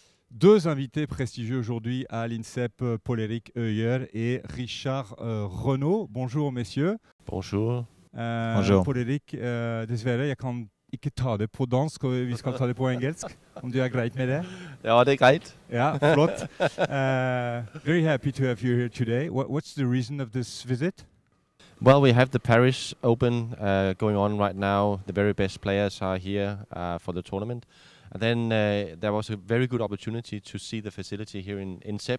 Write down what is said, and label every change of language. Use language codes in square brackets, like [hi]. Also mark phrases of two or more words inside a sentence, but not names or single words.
[fr] Deux invités prestigieux aujourd'hui à l'INSEP, Paul-Éric Heuyer et Richard Renaud. Bonjour messieurs. Bonjour. Bonjour. [no] Paul-Erik, dessverre, jeg kan ikke ta det på dansk, og vi skal ta det på engelsk. Om du er greit med det? Ja, det er greit. Ja, flott. [en] Very happy to have you here today. What's the reason of this visit? Well, we have the Paris Open going on right now. The very best players are here for the tournament. And then there was a very good opportunity to see the facility here in SEP.